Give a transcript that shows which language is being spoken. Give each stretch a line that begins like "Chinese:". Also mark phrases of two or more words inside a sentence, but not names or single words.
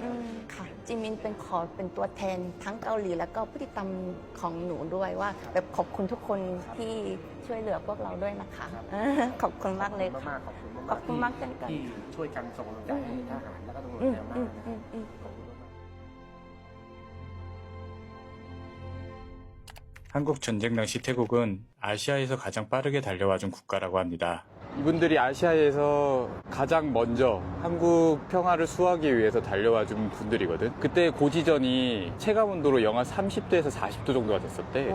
Thai: อืมค่ะจิมินเป็นเป็นตัวแทนทั้งเกาหลีแล้วก็ผู้ติดตามของหนูด้วยว่าแบบขอบคุณทุกคนที่ช่วยเหลือพวกเราด้วยนะคะขอบคุณมากเลยค่ะ มากๆขอบคุณมากๆ ขอบคุณมากเช่นกัน ที่ช่วยกันส่งกำลังใจให้ทหารแล้วก็ตำรวจ อืม แนวหน้า อืม นะ อืมอืม ขอบคุณมากๆ
Korean: 한국 전쟁 당시 태국은 아시아에서 가장 빠르게 달려와준 국가라고 합니다. 이분들이 아시아에서 가장 먼저 한국 평화를 수호하기 위해서 달려와준 분들이거든. 그때 고지전이 체감온도로 영하 30도에서 40도 정도가 됐었대.